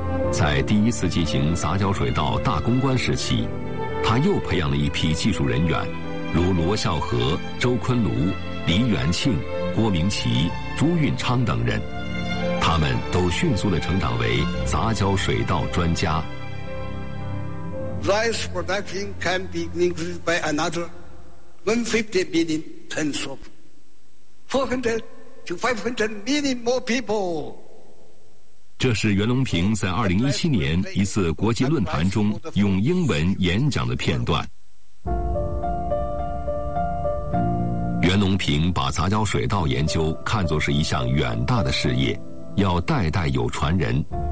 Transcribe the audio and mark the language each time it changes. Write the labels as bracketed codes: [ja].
[zh] 在第一次进行杂交水稻大攻关时期，他又培养了一批技术人员，如罗孝和、周昆炉、黎元庆、郭明奇、朱运昌等人，他们都迅速地成长为杂交水稻专家。 [en] Rice production can be increased by another 150 million tons of 400 to 500 million more people。 [zh] 这是袁隆平在2017年一次国际论坛中用英文演讲的片段。袁隆平把杂交水稻研究看作是一项远大的事业，要代代有传人。